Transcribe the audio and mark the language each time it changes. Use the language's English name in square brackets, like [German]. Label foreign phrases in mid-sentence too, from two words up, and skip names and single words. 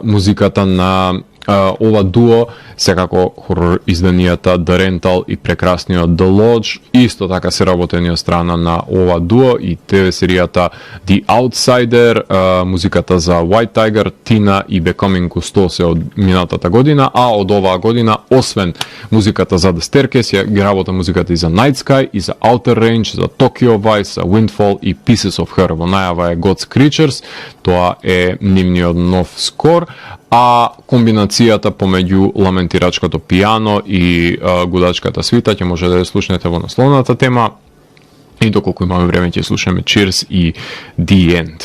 [Macedonian] музиката на ова дуо, секако хорор изданијата The Rental и прекрасниот The Lodge, исто така се работени од страна на ова дуо и ТВ серијата The Outsider, музиката за White Tiger, Tina и Becoming Cousteau се од минатата година, а од оваа година, освен музиката за The Staircase, ги работа музиката и за Night Sky, и за Outer Range, за Tokyo Vice, за Windfall и Pieces of Her. Во најава е God's Creatures, тоа е нивниот нов скор, а комбинацијата помеѓу ламентирачкото пијано и гудачката свита ќе може да ја слушнете во насловната тема и доколку имаме време ќе слушаме Cheers и The End.